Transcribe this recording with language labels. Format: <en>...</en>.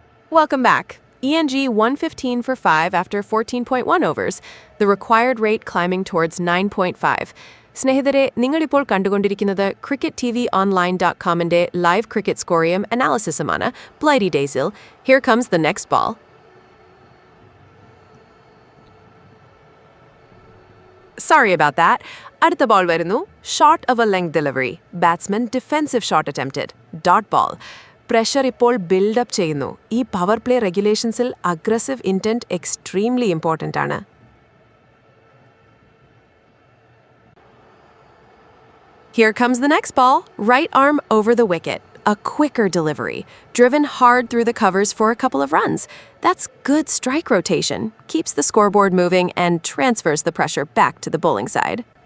<en>Welcome back. ENG 115 for 5 after 14.1 overs, the required rate climbing towards 9.5.</en> <ml>സ്നേഹിതരെ, നിങ്ങളിപ്പോൾ കണ്ടുകൊണ്ടിരിക്കുന്നത് CricketTVOnline.comന്റെ live cricket സ്കോറിയും അനാലിസിസുമാണ്. Blighty Daisill.</ml> <en>Here comes the next ball. Sorry about that.</en> <ml>അടുത്ത ball വരുന്നു.</ml> <en>Short of a length delivery. Batsman defensive shot attempted. Dot ball.</en> <ml>Pressure ഇപ്പോൾ build-up ചെയ്യുന്നു. ഈ power play റെഗുലേഷൻസിൽ</ml> <en>aggressive intent extremely important</en> <ml>ആണ്.</ml> <en>Here comes the next ball. Right arm over the wicket. A quicker delivery. Driven hard through the covers for a couple of runs. That's good strike rotation. Keeps the scoreboard moving and transfers the pressure back to the bowling side.</en>